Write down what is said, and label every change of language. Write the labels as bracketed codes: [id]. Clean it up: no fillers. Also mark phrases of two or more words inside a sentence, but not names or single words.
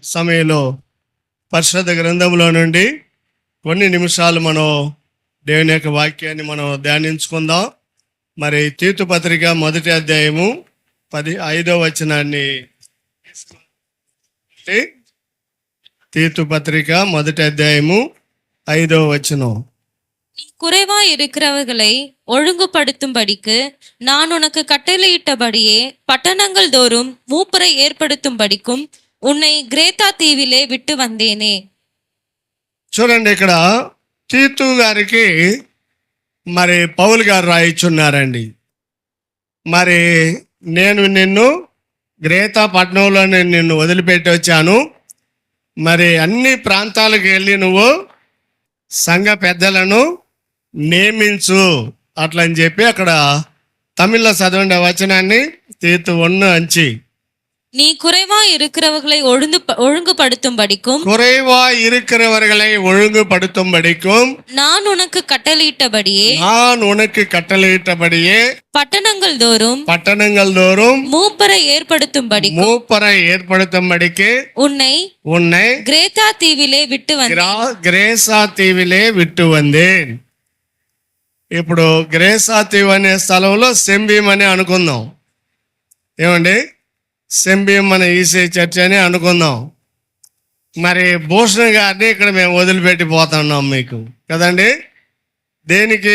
[te] మరి సమయంలో పరిశుద్ధ గ్రంథంలో నుండి కొన్ని నిమిషాలు మనం దేవుని యొక్క వాక్యాన్ని మనం ధ్యానించుకుందాం. మరి తీతు పత్రిక 1వ అధ్యాయము 5వ వచనాన్ని, తీతు పత్రిక 1వ అధ్యాయము 5వ వచనం. [ta] குறைவா இருக்கிறவர்களை ஒழுங்குபடுத்தும்படிக்கு நான் உனக்கு கட்டளையிட்டபடியே பட்டணங்கள் தோறும் மூப்பரை ஏற்படுத்தும்படிக்கும் உன்னை கிரேத்தா தீவிலே விட்டு வந்தேனே. [te] చూడండి, ఇక్కడ తీతు గారికి మరి పౌలు గారు రాయిచున్నారండి. మరి నేను నిన్ను గ్రేతా పట్టణంలో నిన్ను వదిలిపెట్టి వచ్చాను. మరి అన్ని ప్రాంతాలకు వెళ్ళి నువ్వు సంఘ పెద్దలను నియమించు అట్లా అని చెప్పి అక్కడ తమిళ్లో చదవండి ఆ వచనాన్ని. తీతు 1:5. [ta] நீ குறைவா இருக்கிறவர்களை ஒழுங்குபடுத்தும்படிக்கும் நான் உனக்கு கட்டளையிட்டபடியே பட்டணங்கள் தோறும் மூப்பரை ஏற்படுத்தும்படிக்கு உன்னை கிரேத்தா தீவிலே விட்டு வந்தேன். [te] ఇప్పుడు గ్రేసా తీవ్ అనే స్థలంలో సెంబీం అని అనుకుందాం. ఏమండి, సెంబీం మన ఈసీ చర్చ్ అని అనుకుందాం. మరి భూషణ్ గారిని ఇక్కడ మేము వదిలిపెట్టి పోతున్నాం మీకు కదండి. దేనికి?